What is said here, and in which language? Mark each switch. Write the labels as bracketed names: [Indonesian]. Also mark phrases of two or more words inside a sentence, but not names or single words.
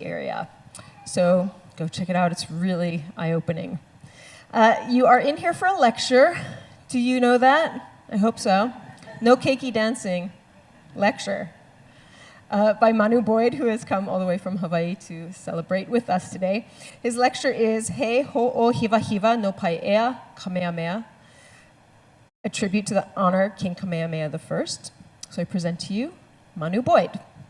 [English] area. So go check it out. It's really eye-opening. You are in here for a lecture. Do you know that? I hope so. No keiki dancing. Lecture. By Manu Boyd, who has come all the way from Hawaii to celebrate with us today. His lecture is He Hoʻohiwahiwa no Paiʻea Kamehameha, a tribute to the honor King Kamehameha I. So I present to you Manu Boyd.